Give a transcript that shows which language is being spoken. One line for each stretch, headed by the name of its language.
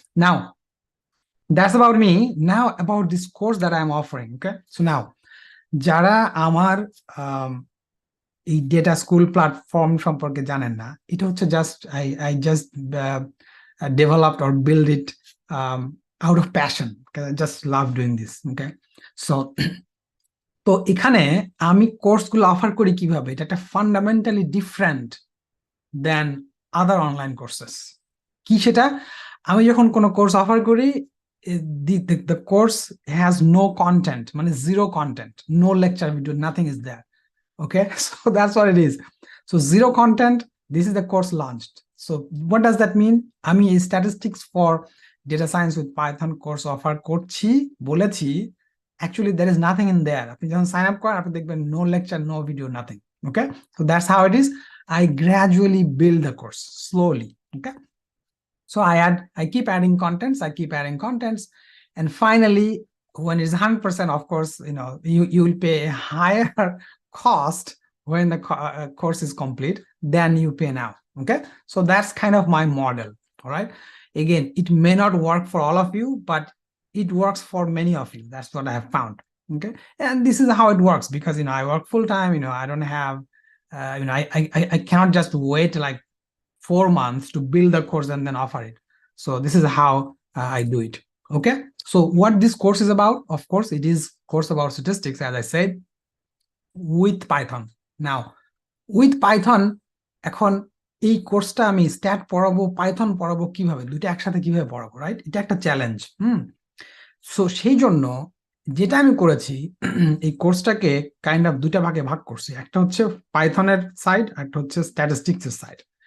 English: Now, that's about me. Now about this course that I'm offering, okay? So now,
Bangla: যারা আমার এই data school platform সম্পর্কে জানেন না, এটা হচ্ছে just
English: I just developed or build it out of passion, because I just love doing this, okay? So তো এখানে আমি কোর্সগুলো offer করি কিভাবে, এটা একটা fundamentally different than other online courses. কি সেটা?
Bangla: আমি যখন কোনো কোর্স অফার করি,
English: the course has no content, মানে zero content, no lecture video, nothing is there, okay? So that's what it is. So zero content, this is the course launched. So what does that mean? আমি এই statistics for data science with Python course
Bangla: offer করছি, বলেছি,
English: actually there is nothing in there.
Bangla: আপনি যখন sign up করেন, আপনি দেখবেন
English: no lecture, no video, nothing, okay? So that's how it is. I gradually build the course slowly, okay? So I keep adding contents, and finally, when it's 100%, of course, you will pay a higher cost when the course is complete than you pay now, okay? So that's kind of my model, all right? Again, it may not work for all of you, but it works for many of you. That's what I have found, okay? And this is how it works, because, I work full-time, I don't have, I cannot just wait like 4 months to build the course and then offer it. So this is how I do it, okay? So what this course is about, of course, it is course about statistics, as I said, with Python. Now, with Python,
Bangla: এখন এই কোর্সটা আমি stat পড়াবো, Python পড়াবো কিভাবে, দুটো একসাথে কিভাবে পড়াবো, রাইট? এটা একটা চ্যালেঞ্জ। সো সেই জন্য যেটা আমি করেছি, এই কোর্সটাকে কাইন্ড অফ দুটা ভাগে ভাগ করছি। একটা হচ্ছে পাইথনের সাইড, একটা হচ্ছে স্ট্যাটিস্টিক্স এর সাইড।